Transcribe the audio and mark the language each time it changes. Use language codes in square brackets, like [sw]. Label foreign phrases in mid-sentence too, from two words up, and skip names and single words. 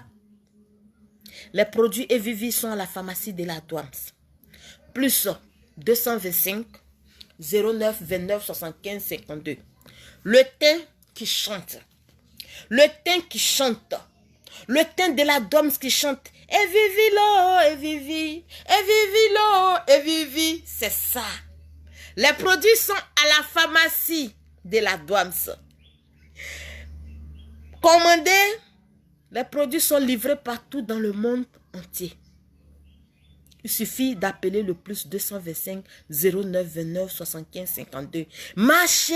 [fr] Les produits Evivi sont à la pharmacie de la douane. Plus 225 09 29 75 52. Le thym qui chante. Le thym qui chante. Le thym de la Doms qui chante. Evivi lo, Evivi. Evivi lo, Evivi. C'est ça. Les produits sont à la pharmacie de la Doms. Commandez. Les produits sont livrés partout dans le monde entier. Il suffit d'appeler le plus 225 09 29 75 52.